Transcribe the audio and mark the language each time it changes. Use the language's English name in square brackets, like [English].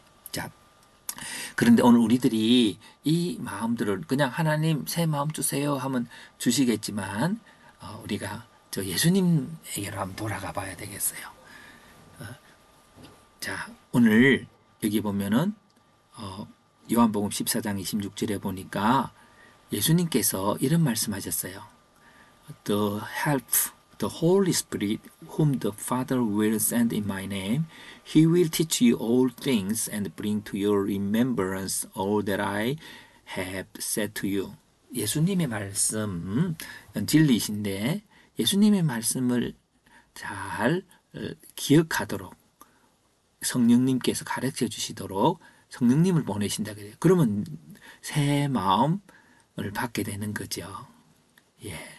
[Korean] 자, 그런데 오늘 우리들이 이 마음들을 그냥 하나님 새 마음 주세요 하면 주시겠지만 우리가 저 예수님에게로 한번 돌아가 봐야 되겠어요. 자, 오늘 여기 보면은 요한복음 14장 26절에 보니까 예수님께서 이런 말씀하셨어요. [English] The help, the Holy Spirit, whom the Father will send in my name, He will teach you all things and bring to your remembrance all that I have said to you. [Korean] 예수님의 말씀, 진리이신데 예수님의 말씀을 잘 기억하도록 성령님께서 가르쳐 주시도록 성령님을 보내신다 그래요. 그러면 새 마음을 받게 되는 거죠. 예.